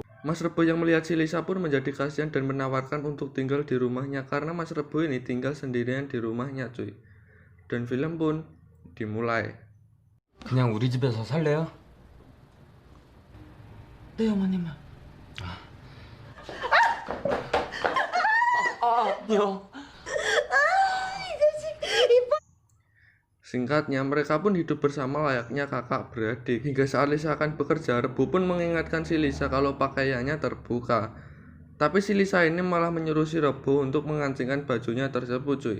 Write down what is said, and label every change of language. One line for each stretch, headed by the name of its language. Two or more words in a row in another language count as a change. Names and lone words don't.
Indonesian: Mas Rebo yang melihat si Lisa pun menjadi kasihan dan menawarkan untuk tinggal di rumahnya karena Mas Rebo ini tinggal sendirian di rumahnya cuy. Dan film pun dimulai.
Korean: 그냥 우리 집에서 살래요? 네, 어머님은. 아니요.
Indonesian: Singkatnya, mereka pun hidup bersama layaknya kakak beradik. Hingga saat Lisa akan bekerja, Rebo pun mengingatkan si Lisa kalau pakaiannya terbuka. Tapi si Lisa ini malah menyuruh si Rebo untuk mengancingkan bajunya tersebut cuy.